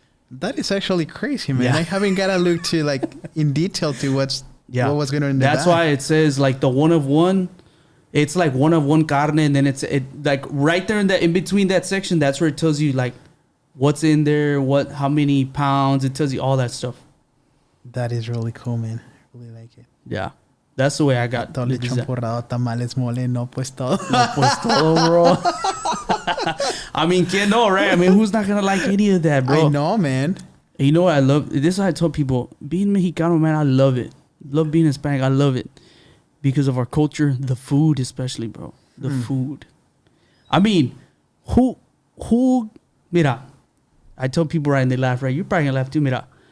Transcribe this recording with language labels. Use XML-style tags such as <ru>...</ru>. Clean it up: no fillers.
<en>That is actually crazy, man. I haven't got to look to like in detail to what was going on in the That's back. why it says like the one of one. It's like one of one carne, and then it like right there in between that section. That's where it tells you like what's in there, how many pounds. It tells you all that stuff. That is really cool, man. I really like it. Yeah, that's the way I got.</en> <es>Todo champurrado, tamales, mole, no pues todo. No pues todo, bro.</es> <en>I mean, can't know, right? I mean, who's not gonna like any of that, bro? I know, man. And you know what I love? This is what I told people. Being Mexicano, man, I love it. Love being Hispanic. I love it. Because of our culture, the food especially, bro. The food. I mean, who, mira, I tell people, right, and they laugh, right? You're probably gonna laugh too, mira.</en>